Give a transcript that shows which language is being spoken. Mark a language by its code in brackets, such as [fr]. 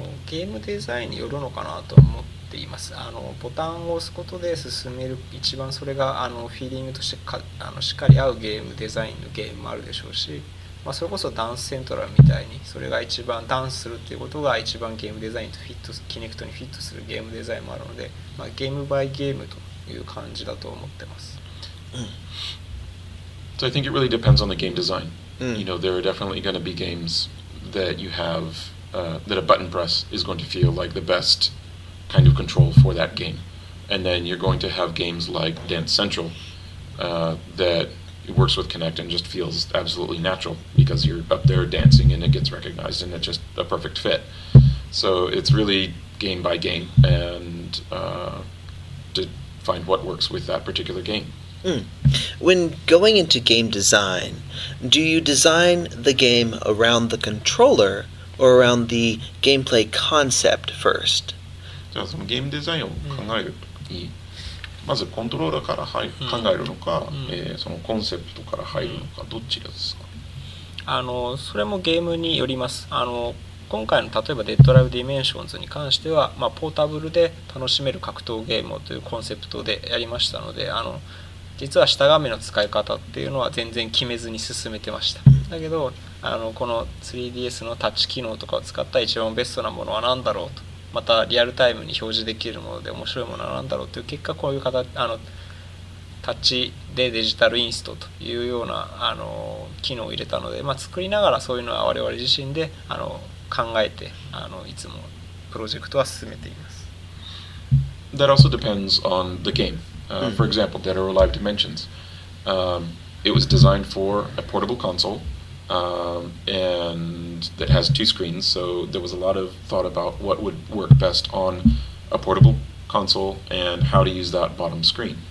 [ja] ゲームデザインによるのかなと思っています。ボタンを押すことで進める、一番それがフィーリングとしてしっかり合うゲームデザインのゲームもあるでしょうし、それこそダンスセントラルみたいにそれが一番ダンスするっていうことが一番ゲームデザインとフィットキネクトにフィットするゲームデザインもあるので、ゲームバイゲームという感じだと思ってます。 [en] So I think it really depends on the game design. You know, there are definitely going to be games that you have that a button press is going to feel like the best kind of control for that game, and then you're going to have games like Dance Central that works with Kinect and just feels absolutely natural because you're up there dancing and it gets recognized and it's just a perfect fit. So it's really game by game and to find what works with that particular game. When going into game design, do you design the game around the controller or around the gameplay concept first? [ja] じゃあそのゲームデザインを考えるときに、まずコントローラーから考えるのか、そのコンセプトから入るのか、どっちですか？それもゲームによります。今回の例えばデッドライブディメンションズに関しては、ポータブルで楽しめる格闘ゲームというコンセプトでやりましたので、実は下画面の使い方っていうのは全然決めずに進めてました。だけどこの 3DS のタッチ機能とかを使った一番ベストなものは何だろうと、またリアルタイムに表示できるもので面白いものは何だろうという結果、こういう形タッチでデジタルインストというような機能を入れたので、作りながらそういうのは我々自身で考えていつもプロジェクトは進めています。 [en] That also depends on the game. For example, Dead or Alive Dimensions. It was designed for a portable console, and that has two screens, so there was a lot of thought about what would work best on a portable console and how to use that bottom screen.